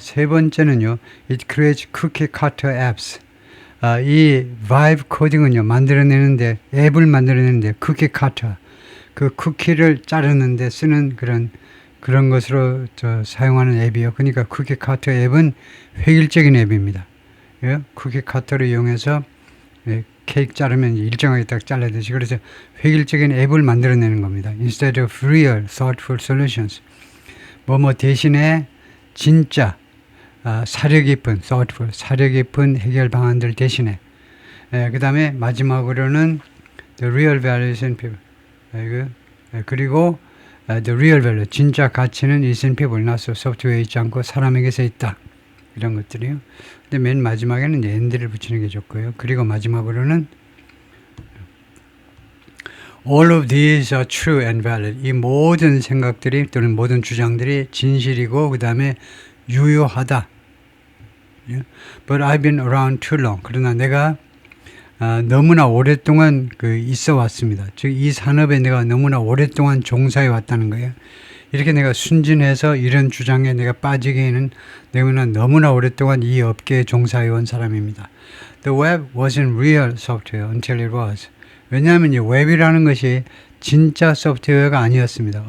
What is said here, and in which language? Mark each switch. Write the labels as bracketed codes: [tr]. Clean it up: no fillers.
[ko] 세 번째는요, [en] it creates cookie cutter apps. [ko] 이 vibe coding은요, 앱을 만들어내는데 cookie cutter, 그 쿠키를 자르는데 쓰는 그런 것으로 사용하는 앱이요. 그러니까 쿠키 카터 앱은 획일적인 앱입니다. 예? 쿠키 카터를 이용해서 예, 케이크 자르면 일정하게 딱 잘라야되지. 그래서 획일적인 앱을 만들어내는 겁니다. [en] Instead of real, thoughtful solutions. [ko] 뭐뭐 대신에 진짜 사려 깊은, thoughtful, 사려 깊은 해결 방안들 대신에 그 다음에 마지막으로는 [en] the real values in people. [ko] 그리고 the real value, 진짜 가치는 [en] is in people, not [ko] 소프트웨어에 있지 않고 사람에게서 있다. 이런 것들이요. 근데 맨 마지막에는 이제 and를 붙이는 게 좋고요. 그리고 마지막으로는 [en] all of these are true and valid. [ko] 이 모든 생각들이 또는 모든 주장들이 진실이고 그 다음에 유효하다. [en] But I've been around too long. [ko] 그러나 내가 너무나 오랫동안 있어 왔습니다. 즉 이 산업에 내가 너무나 오랫동안 종사해 왔다는 거예요. 이렇게 내가 순진해서 이런 주장에 내가 빠지기에는 너무나 오랫동안 이 업계에 종사해 온 사람입니다. [en] The web wasn't real software until it was. [ko] 왜냐하면 이 웹이라는 것이 진짜 소프트웨어가 아니었습니다.